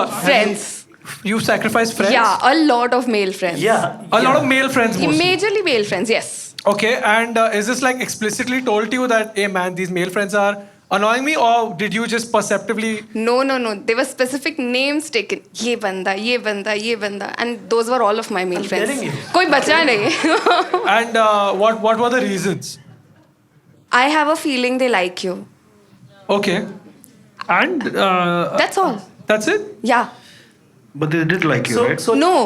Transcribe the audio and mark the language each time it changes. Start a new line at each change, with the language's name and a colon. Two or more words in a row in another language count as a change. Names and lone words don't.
English: Friends. You sacrificed friends? Yeah, a lot of male friends. Yeah. A lot of male friends mostly. Majorly male friends, yes. Okay, and is this like explicitly told to you that, hey man, these male friends are annoying me, or did you just perceptively? No. There were specific names taken.
Hindi: Ye banda, ye banda, ye banda.
English: And those were all of my male friends. telling you.
Hindi: Koi bacha nahi.
English: And what were the reasons? I have a feeling they like you. Okay. And That's all. that's it? Yeah. But they did like you, right? So No.